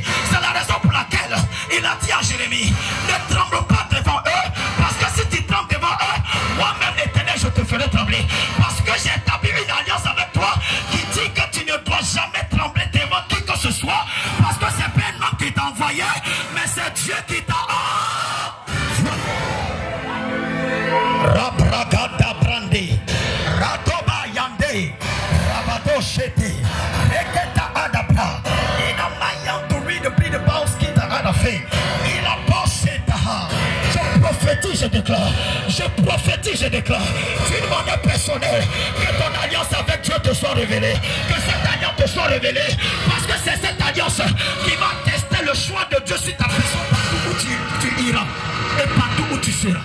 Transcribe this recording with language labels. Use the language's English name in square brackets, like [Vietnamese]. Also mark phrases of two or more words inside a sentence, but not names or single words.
[French] C'est la raison pour laquelle il a dit à Jérémie, ne tremble pas devant eux, parce que si tu trembles devant eux, moi-même l'Éternel, je te ferai trembler. Parce que j'ai établi une alliance avec toi qui dit que tu ne dois jamais trembler devant qui que ce soit, parce que c'est pas un homme qui t'a envoyé, mais c'est Dieu qui t'a Rabragada Brandi, Radoba Yande, Rabado Shete, Reketa Adapa, Inamayan to read the bleed about skin Adafe, Ilaboseta. Je prophétise, je déclare, d'une manière personnelle, que ton alliance avec Dieu te soit révélée, que cette alliance te soit révélée, parce que c'est cette alliance qui va tester le choix de Dieu sur ta personne partout où tu iras et partout où tu seras.